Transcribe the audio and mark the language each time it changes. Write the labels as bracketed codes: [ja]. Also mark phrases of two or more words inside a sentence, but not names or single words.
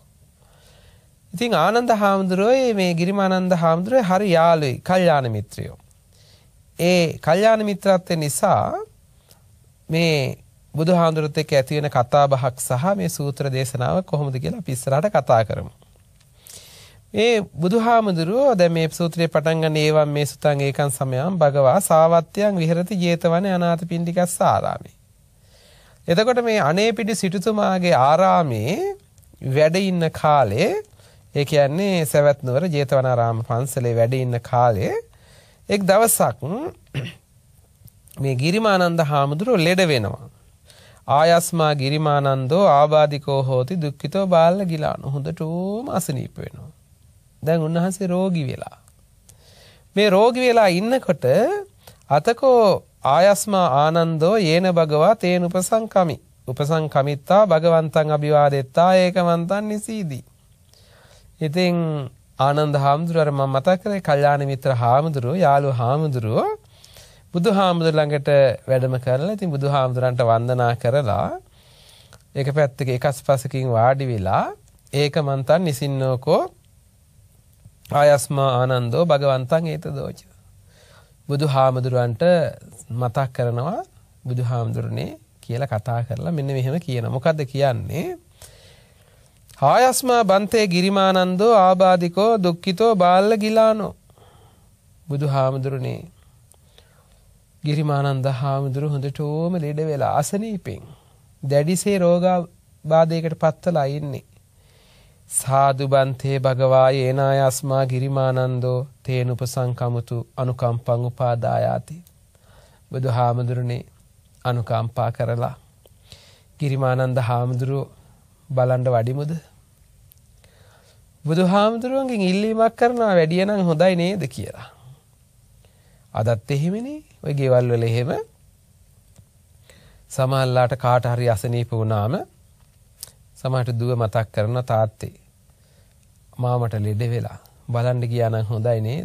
[si] ඉතින් ආනන්ද හාමුදුරුවෝ මේ ගිරිමානන්ද හාමුදුරුවෝ හරි යාළුයි කල්යාණ මිත්‍රයෝ. ඒ කල්යාණ මිත්‍රත්වය නිසා මේ බුදුහාමුදුරුවොත් එක්ක ඇති වෙන කතා බහක් සහ මේ සූත්‍ර දේශනාව කොහොමද කියලා අපි ඉස්සරහට කතා කරමු. මේ බුදුහාමුදුරුවෝ දැන් මේ සූත්‍රයේ පටන් ගන්න [pi] ඒවම් මේ සුතං ඒකං සමයං භගවා සාවත්‍යං විහෙරති ජේතවනේ අනාථපිණ්ඩිකස්ස ආරාමේ. [si] එතකොට මේ අනේපිඩි සිටුතුමාගේ ආරාමේ වැඩ ඉන්න කාලේ ඒ කියන්නේ සවැත් නුවර ජේතවනාරාම පන්සලේ වැඩ ඉන්න කාලේ එක් දවසක් මේ ගිරිමානන්ද හාමුදුරුවෝ ලෙඩ වෙනවා. [pi] ආයස්මා ගිරිමානන්දෝ ආබාධිකෝ හෝති දුක්ඛිතෝ බාල ගිලාන. [si] හොඳටම අසනීප වෙනවා. දැන් උන්වහන්සේ රෝගී වෙලා. මේ රෝගී වෙලා ඉන්නකොට [pi] අතකෝ ආයස්මා ආනන්දෝ යේන භගවා තේන උපසංකමි. උපසංකමිත්තා භගවන්තං අභිවාදෙත්තා ඒකමන්තං නිසීදී. [si] ඉතින් ආනන්ද හාමුදුරුවෝ මම මතක් කරේ කල්යාණ මිත්‍ර හාමුදුරුවෝ යාළුව හාමුදුරුවෝ බුදුහාමුදුර ළඟට වැඩම කරලා ඉතින් බුදුහාමුදුරන්ට වන්දනා කරලා එක පැත්තක එකස්පසකින් වාඩි වෙලා [pi] ඒකමන්තං නිසින්නෝකෝ ආයස්මා ආනන්දෝ භගවන්තං ඒතදෝච. [si] බුදුහාමුදුරන්ට මතක් කරනවා බුදුහාමුදුරනේ කියලා කතා කරලා මෙන්න මෙහෙම කියනවා. මොකද්ද කියන්නේ? [pi] ආයස්මා බන්තේ ගිරිමානන්දෝ ආබාධිකෝ දුක්ඛිතෝ බාල ගිලානෝ. [si] බුදුහාමුදුරනේ ගිරිමානන්ද හාමුදුරුවෝ හොඳටම ලෙඩ වෙලා අසනීපෙන් දැඩිසේ රෝගාබාධයකට පත්වලා ඉන්නේ. [pi] සාදු බන්තේ භගවා යේනායස්මා ගිරිමානන්දෝ තේන උපසංකමතු අනුකම්පං උපාදායාති. [si] බුදුහාමුදුරනේ අනුකම්පා කරලා ගිරිමානන්ද හාමුදුරුවෝ බලන්න වඩිමුද? බුදුහාමුදුරුවන්ගෙන් ඉල්ලීමක් කරනවා වැඩිය නම් හොඳයි නේද කියලා. අදත් එහෙමනේ. ඔය ගෙවල් වල එහෙම සමහරලාට කාට හරි අසනීප වුණාම සමහරට දුව මතක් කරන තාත්තේ මාමට ලෙඩ වෙලා බලන්න ගියා නම් හොඳයි නේද?